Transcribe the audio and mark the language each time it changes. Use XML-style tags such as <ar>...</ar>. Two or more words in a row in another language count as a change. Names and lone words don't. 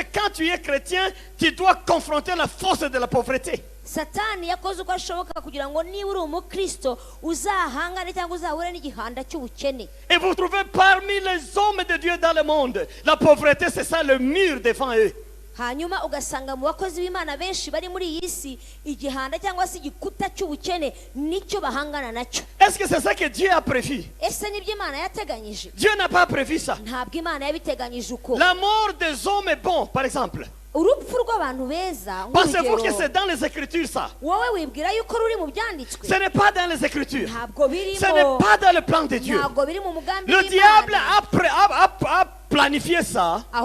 <fr>Quand tu es chrétien, tu dois confronter la force de la pauvreté. Et vous trouvez parmi les hommes de Dieu dans le monde, la pauvreté, c'est ça le mur devant eux.</fr> <rw>hanyuma ugasanga mu bakozi b'Imana benshi bari muri iyi si igihanda cyangwa se igikuta cy'ubukene nicyo bahangana nacyo.</rw> <fr>Est-ce que c'est ça que Dieu a prévu?</fr> <rw>Ese nibyo Imana yateganyije?</rw> <fr>Dieu n'a pas prévu ça.</fr> <rw>Ntabwo Imana yabiteganyije uko.</rw> <fr>La mort des hommes est bon, par exemple. Pensez-vous que c'est dans les Écritures ça? Ce n'est pas dans les Écritures. Ce n'est pas dans le plan de Dieu. Le diable a planifié ça.</fr>